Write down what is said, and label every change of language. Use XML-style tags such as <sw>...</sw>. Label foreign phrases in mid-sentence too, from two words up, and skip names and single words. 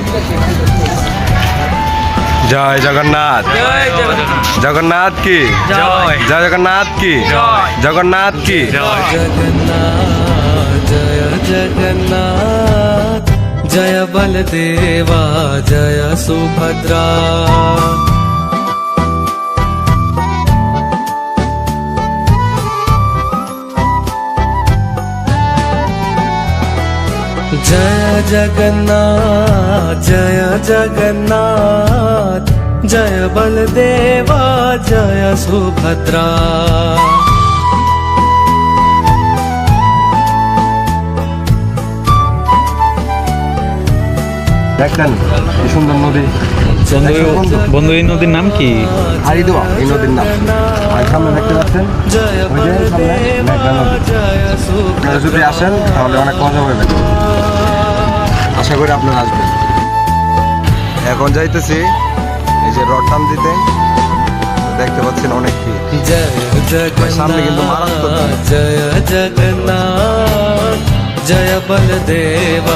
<bn>জয় জগন্নাথ জগন্নাথ কি জয়, জয় জগন্নাথ কি জয়, জগন্নাথ কি জয়।</bn> <hi>जगन्नाथ जय जगन्नाथ जय बलदेवा जय सुभद्रा। जय जगन्नाथ जय जगन्नाथ जय बलदेवा जय सुभद्रा।</hi> <bn>দেখেন কি সুন্দর নদী। বন্ধু, এই নদীর নাম কি? হারিদোয়া এই নদীর নাম। আর সামনে দেখতে পাচ্ছেন</bn> <hi>जय</hi> <bn>ওই যে সামনে মেঘনা</bn> <hi>बलदेवा</hi> <bn>নদী।</bn> <hi>जय</hi> <bn>আপনারা যদি</bn> <hi>सुभद्रा।</hi> <bn>আসেন তাহলে অনেক মজা পাবেন, আশা করি আপনারা আসবেন। এখন যাইতেছি এই যে রড টান দিতে, দেখতে পাচ্ছেন অনেক ভিড়।</bn> <hi>जय</hi> <bn>सामने কিন্তু মারাত্মক।</bn> <hi>जगन्नाथ जय जगन्नाथ जय बलदेवा।</hi>